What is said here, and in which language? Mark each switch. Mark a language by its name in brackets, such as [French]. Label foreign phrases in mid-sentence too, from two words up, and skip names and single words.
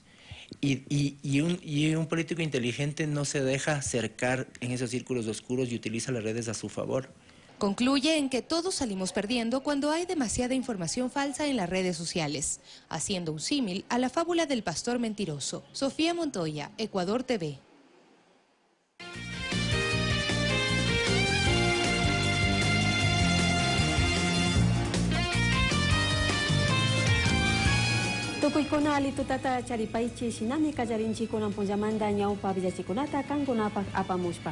[Spanish] Y un político inteligente no se deja cercar en esos círculos oscuros y utiliza las redes a su favor. Concluye en que todos salimos perdiendo cuando hay demasiada información falsa en las redes sociales, haciendo un símil a la fábula del pastor mentiroso. Sofía Montoya, Ecuador TV. [Quechua] Tukuykunali tutata charipaychi shinami kallarinchikunan punllamanta ñawpa villachikunata kankunapak apamushpa.